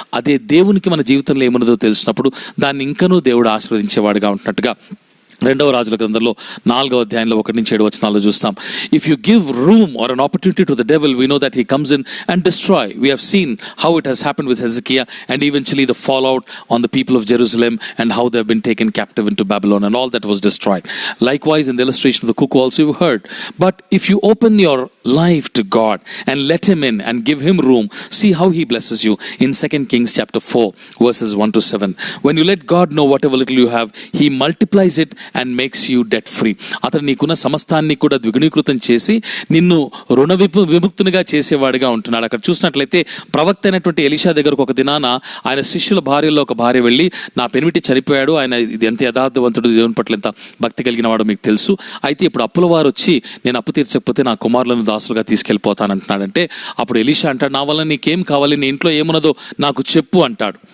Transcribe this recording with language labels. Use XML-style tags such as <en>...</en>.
<te>అదే దేవునికి మన జీవితంలో ఏమున్నదో తెలిసినప్పుడు దాన్ని ఇంకనూ దేవుడు ఆశీర్వదించేవాడుగా ఉంటున్నట్టుగా 2వ రాజుల గ్రంథంలో 4వ అధ్యాయంలో 1-7 వచనాల్లో చూస్తాం.</te> <en>If you give room or an opportunity to the devil, we know that he comes in and destroy. We have seen how it has happened with Hezekiah and eventually the fall out on the people of Jerusalem and how they have been taken captive into Babylon and all that was destroyed. Likewise in the illustration of the cuckoo also you heard. But if you open your life to God and let him in and give him room, see how he blesses you in 2 Kings chapter 4 verses 1-7. When you let God know whatever little you have, he multiplies it and makes you debt free.</en> <te>అతను నీకున్న సమస్తాన్ని కూడా ద్విగుణీకృతం చేసి నిన్ను రుణ విముక్తునిగా చేసేవాడిగా ఉంటున్నాడు. అక్కడ చూసినట్లయితే ప్రవక్త అయినటువంటి ఎలీషా దగ్గరకు ఒక దినాన ఆయన శిష్యుల భార్యలో ఒక భార్య వెళ్ళి, నా పెనిమిటి చనిపోయాడు, ఆయన ఎంత యథార్థవంతుడు, దేవుని పట్ల ఎంత భక్తి కలిగిన వాడు మీకు తెలుసు, అయితే ఇప్పుడు అప్పుల వారు వచ్చి నేను అప్పు తీర్చకపోతే నా కుమారులను దాసులుగా తీసుకెళ్ళిపోతానంటున్నాడంటే, అప్పుడు ఎలీషా అంటాడు, నా వల్ల నీకేం కావాలి, నీ ఇంట్లో ఏమున్నదో నాకు చెప్పు అంటాడు.</te>